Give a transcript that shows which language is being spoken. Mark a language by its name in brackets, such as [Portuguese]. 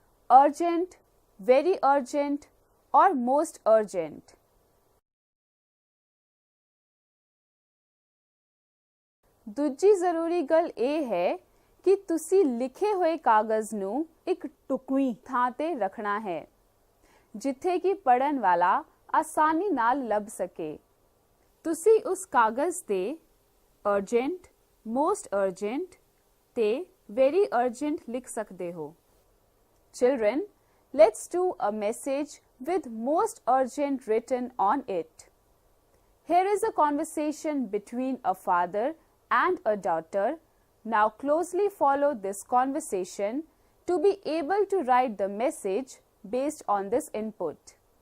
[English] Urgent, very urgent or most urgent. [Punjabi] ਦੂਜੀ ਜ਼ਰੂਰੀ ਗੱਲ ਇਹ ਹੈ ਕਿ ਤੁਸੀਂ ਲਿਖੇ ਹੋਏ ਕਾਗਜ਼ ਨੂੰ ਇੱਕ ਟੁਕਵੀਂ ਥਾਂ ਤੇ ਰੱਖਣਾ ਹੈ ਜਿੱਥੇ ਕਿ ਪੜ੍ਹਨ ਵਾਲਾ ਆਸਾਨੀ ਨਾਲ ਲੱਭ ਸਕੇ। ਤੁਸੀਂ ਉਸ ਕਾਗਜ਼ ਤੇ [English] urgent, most urgent [Punjabi] ਤੇ [English] very urgent [Punjabi] ਲਿਖ ਸਕਦੇ ਹੋ। [English] Children, let's do a message with most urgent written on it. Here is a conversation between a father and a daughter. Now closely follow this conversation to be able to write the message based on this input.